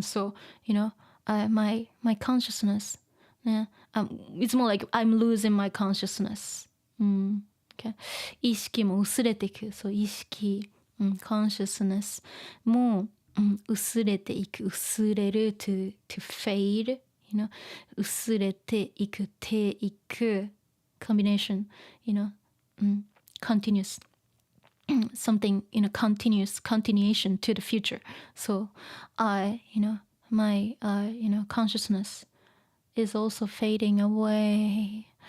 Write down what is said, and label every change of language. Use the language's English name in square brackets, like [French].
[English] So my consciousness, it's more like I'm losing my consciousness. [Japanese] Okay? 意識も薄れていく。そう、意識、consciousness も、薄れていく。 [English] 薄れる to fade, you know? 薄れていく、ていく combination, you know? Continuous. Something, you know, continuation to the future. So I, you know, my, you know, consciousness is also fading away.